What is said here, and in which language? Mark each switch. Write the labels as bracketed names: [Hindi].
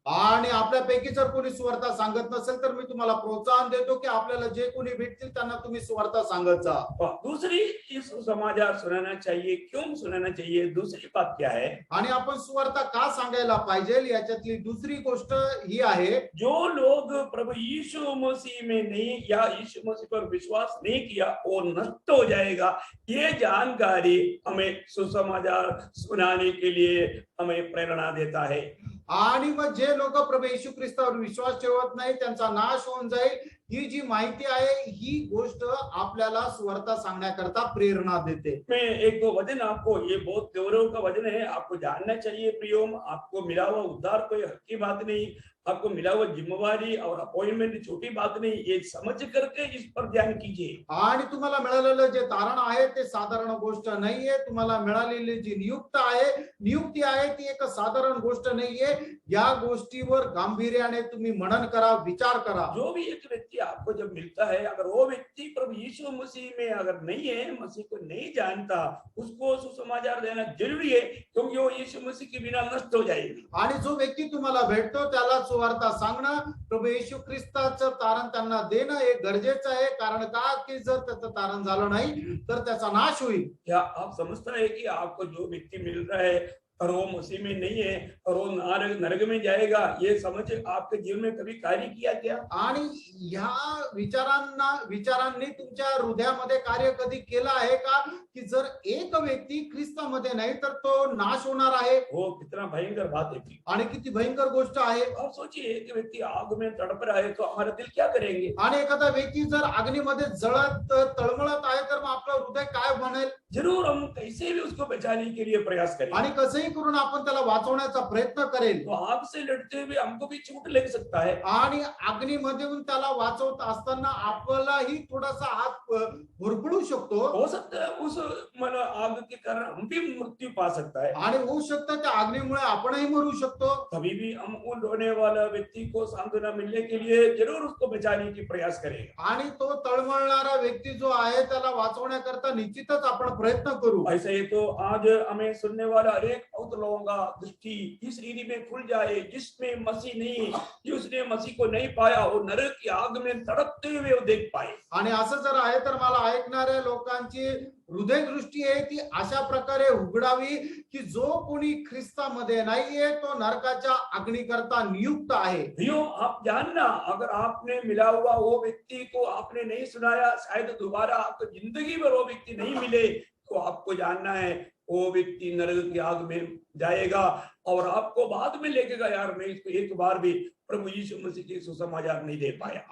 [Marathi] आणि आपल्यापैकी जर कोणी सुवार्ता सांगत नसेल तर मी तुम्हाला प्रोत्साहन देतो की आपल्याला जे कोणी भेटतील त्यांना तुम्ही सुवार्ता सांगत जा। [Hindi] और दूसरी इस सुसमाचार सुनाना चाहिए, क्यों सुनाना चाहिए? दूसरी बात क्या है? [Marathi] आणि आपण सुवार्ता का सांगायला पाहिजे याच्यातली दुसरी गोष्ट ही आहे, [Hindi] जो लोग प्रभु यीशु मसीह में नहीं या यीशु मसीह पर विश्वास नहीं किया वो नष्ट हो जाएगा। ये जानकारी हमें सुसमाचार सुनाने के लिए हमें प्रेरणा देता है। [Marathi] आणि मग जे लोक प्रभू येशू ख्रिस्तावर विश्वास ठेवत नाही त्यांचा नाश होऊन जाईल, ही जी माहिती आहे ही गोष्ट आपल्याला सुवार्ता सांगण्याकरता प्रेरणा देते। [Hindi] मैं एक दो वचन आपको, ये बहुत गौरव का वचन है, आपको जानना चाहिए प्रियोम। आपको मिला हुआ उद्धार कोई हक की बात नहीं, आपको मिला हुआ जिम्मेवारी और अपॉइंटमेंट छोटी बात नहीं, ये समझ करके इस पर ध्यान कीजिए। [Marathi] आणि तुम्हाला मिळालेलं जे तारण आहे ते साधारण गोष्ट नाहीये। तुम्हाला मिळालेली जी नियुक्ती आहे ती एक साधारण गोष्ट नाहीये। या गोष्टीवर गांभीर्याने तुम्ही मनन करा, विचार करा। [Hindi] जो भी एक व्यक्ति आपको जब मिलता है, अगर वो व्यक्ति प्रभु यीशु मसीह में अगर नहीं है, मसीह को नहीं जानता, उसको सुसमाचार देना जरूरी है, क्योंकि वो यीशु मसीह के बिना नष्ट हो जाएगी। [Marathi] आणि जो व्यक्ती तुम्हाला भेटतो त्याला सुवार्ता सांगणं, प्रभू येशू ख्रिस्ताचं तारण त्यांना देणं हे गरजेचं आहे। कारण का की जर त्याचं तारण झालं नाही तर त्याचा नाश होईल। [Hindi] क्या आप समझता है कि आपको जो व्यक्ति मिल रहा है और वो मसीह में नहीं है और वो नरक में जाएगा, ये समझ आपके जीवन में कभी कार्य किया क्या? [Marathi] आणि ह्या विचारांनी तुमच्या हृदयामध्ये कार्य कधी केलं आहे का की जर एक व्यक्ती ख्रिस्तामध्ये नाही तर तो नाश होणार आहे? [Hindi] वो कितना भयंकर बात है। [Marathi] आणि किती भयंकर गोष्ट आहे। [Hindi] आप सोचिए, एक व्यक्ति आग में तड़प रहा है तो हमारा दिल क्या करेंगे? [Marathi] आणि एखादा व्यक्ती जर अग्नीमध्ये जळत तळमळत आहे तर मग आपलं हृदय काय बनेल? [Hindi] जरूर हम कैसे भी उसको बचाने के लिए प्रयास करें। [Marathi] आणि कसंही करून आपण त्याला वाचवण्याचा प्रयत्न करेल। [Hindi] तो आग से लड़ते हुए हमको भी चोट लग सकता है। [Marathi] आणि अग्नीमध्ये त्याला वाचवत असताना आपल्यालाही थोडासा हात भुरभुरू शकतो। [Hindi] हो सकता है उस आग के कारण हम भी मृत्यु पा सकता है। [Marathi] आणि होऊ शकतं त्या अग्नीमुळे आपणही मरू शकतो। [Hindi] कभी भी हम उन रोने वाला व्यक्ति को सांत्वना मिलने के लिए जरूर उसको बचाने की प्रयास करेंगे। [Marathi] आणि तो तळमळणारा व्यक्ती जो आहे त्याला वाचवण्याकरता निश्चितच आपण प्रयत्न करू। [Hindi] ऐसा ही तो आज हमें सुनने वाला अनेक बहुत लोगों का दृष्टि इस रीति में खुल जाए, जिसमें मसीह नहीं, जिसने मसीह को नहीं पाया, वो नरक की आग में तड़पते हुए वो देख पाए। [Marathi] आणि असं जर आहे तर मला ऐकणाऱ्या लोकांची हृदय दृष्टी आहे ती अशा प्रकारे उघडावी की जो कोणी ख्रिस्तामध्ये नाहीये तो नरकाच्या अग्निकरता नियुक्त आहे। [Hindi] भैया आप जानना, अगर आपने मिला हुआ वो व्यक्ति को आपने नहीं सुनाया, शायद दोबारा आपको जिंदगी में वो व्यक्ति नहीं मिले, तो आपको जानना है वो व्यक्ति नरक की आग में जाएगा और आपको बाद में लेके यार मैं इसको एक बार भी प्रभु यीशु मसीह की सुसमाचार नहीं दे पाया।